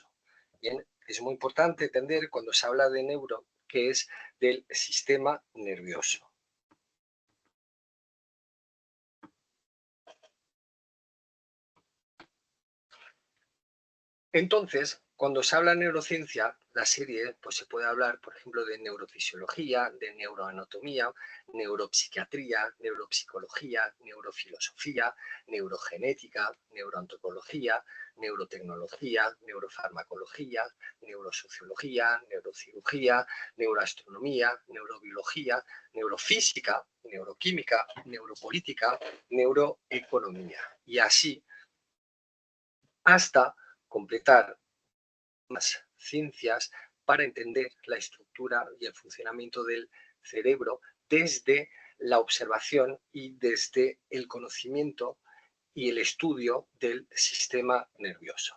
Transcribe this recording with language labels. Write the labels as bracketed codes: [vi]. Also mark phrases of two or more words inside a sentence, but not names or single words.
[es] Bien, es muy importante entender cuando se habla de neuro que es del sistema nervioso. Entonces, cuando se habla de neurociencia, la serie, pues se puede hablar, por ejemplo, de neurofisiología, de neuroanatomía, neuropsiquiatría, neuropsicología, neurofilosofía, neurogenética, neuroantropología, neurotecnología, neurofarmacología, neurosociología, neurocirugía, neuroastronomía, neurobiología, neurofísica, neuroquímica, neuropolítica, neuroeconomía. Y así hasta completar más ciencias para entender la estructura y el funcionamiento del cerebro desde la observación y desde el conocimiento y el estudio del sistema nervioso.